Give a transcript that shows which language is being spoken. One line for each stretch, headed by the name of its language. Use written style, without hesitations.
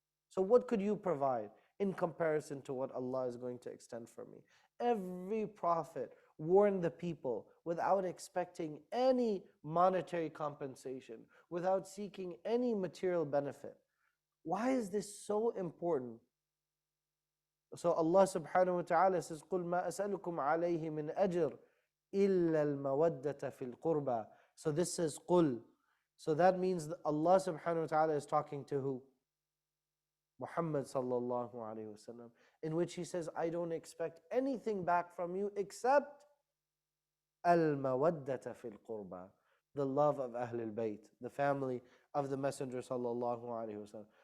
English: So what could you provide in comparison to what Allah is going to extend for me? Every prophet warned the people without expecting any monetary compensation, without seeking any material benefit. Why is this so important? So Allah subhanahu wa ta'ala says,
Arabic: قُلْ مَا أَسْأَلُكُمْ عَلَيْهِ مِنْ أَجْرٍ إِلَّا الْمَوَدَّةَ فِي الْقُرْبَى.
English: So this says قُلْ. So that means that Allah subhanahu wa ta'ala is talking to who? Muhammad sallallahu alayhi wa sallam, in which he says, I don't expect anything back from you except
Arabic: al-mawaddata fil qurba,
English: the love of Ahlul Bayt, the family of the Messenger sallallahu alayhi wa sallam.